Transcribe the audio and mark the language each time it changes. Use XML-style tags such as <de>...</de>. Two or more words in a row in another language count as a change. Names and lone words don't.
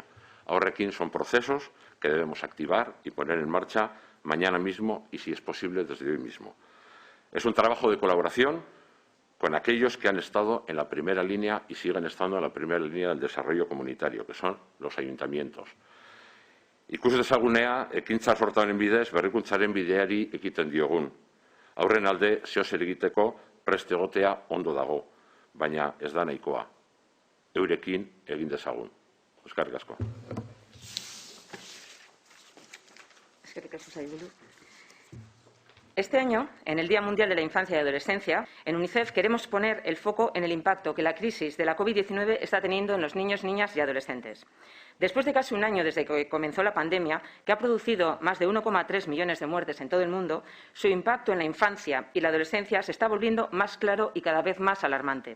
<es>Aurrekin son procesos que debemos activar y poner en marcha mañana mismo y, si es posible, desde hoy mismo. Es un trabajo de colaboración con aquellos que han estado en la primera línea y siguen estando en la primera línea del desarrollo comunitario, que son los ayuntamientos.</es> <eu>Ikus dezagunea, ekintza sortaren bidez, berrikuntzaren bideari ekiten diogun. Aurren alde, zeozer egiteko prest egotea ondo dago, baina ez da nahikoa. Eurekin egin dezagun. Eskerrik asko. Eskerrik asko, sailburu.</eu> <es>Este año, en el Día Mundial de la Infancia y Adolescencia, en UNICEF queremos poner el foco en el impacto que la crisis de la COVID-19 está teniendo en los niños, niñas y adolescentes. Después de casi un año desde que comenzó la pandemia, que ha producido más de 1,3 millones de muertes en todo el mundo, su impacto en la infancia y la adolescencia se está volviendo más claro y cada vez más alarmante.</es>